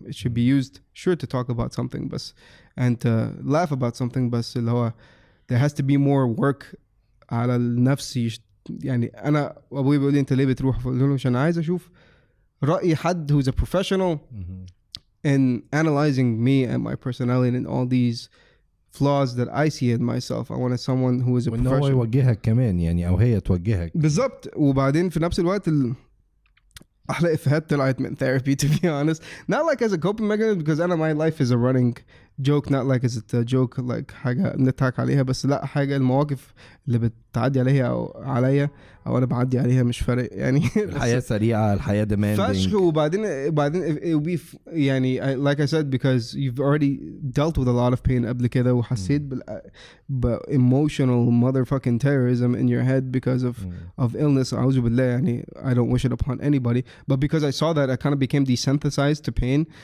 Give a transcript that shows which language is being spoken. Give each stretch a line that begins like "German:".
English: It should be used sure to talk about something بس and to laugh about something بس
Arabic: اللي هو
English: there has to be more work
Arabic: على النفس. يعني أنا أبوي بيقول لي أنت ليه بتروح؟ فقلت له عشان عايز أشوف رأي حد
English: who's a professional in analyzing me and my personality and all these flaws that I see in myself. I wanted someone who is a professional.
Arabic: وإنه هو يوجهك كمان يعني أو هي توجهك. بالضبط. وبعدين في نفس الوقت أحلى إفيهات طلعت من therapy
English: to be honest. Not like as a coping mechanism because
Arabic: أنا
English: my life is a running joke, not like as a joke like
Arabic: حاجة بنضحك عليها بس لا حاجة المواقف اللي بتعدي عليها أو عليا أو أنا بعدي عليها مش فارق يعني. الحياة سريعة الحياة demanding. فشخ.
English: وبعدين it will be يعني like I said because you've already dealt with a lot of pain
Arabic: قبل كده وحسيت
English: emotional motherfucking terrorism in your head because of illness.
Arabic: أعوذ بالله يعني
English: I don't wish it upon anybody but because I saw that I kind of became desensitized to pain.